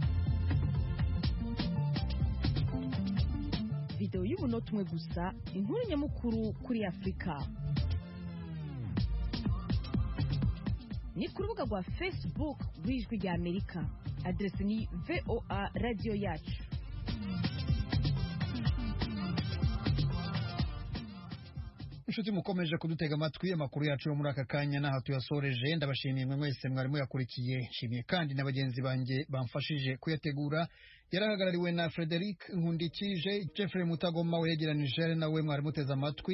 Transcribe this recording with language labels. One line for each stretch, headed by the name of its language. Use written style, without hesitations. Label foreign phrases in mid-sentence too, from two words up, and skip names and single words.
Rundi: Video y'umunota umwe gusa inkuru nyamukuru kuri Afrika ni ku rubuga rwa Facebook rw'Ijwi rya Amerika. Adresi ni VOA Radio yacu. Inshuti mukomeje kudutega amatwi amakuru yacu yo muri aka kanya naho tuyasoreje. Ndabashimiye mwe mwese mwarimu yakurikiye. Nshimiye kandi na bagenzi banjye bamfashije kuyategura. Yarahagarariwe na Frederic Nkundikije, Jeffrey Mutagoma wegeranije nawe mwarimu muteze amatwi.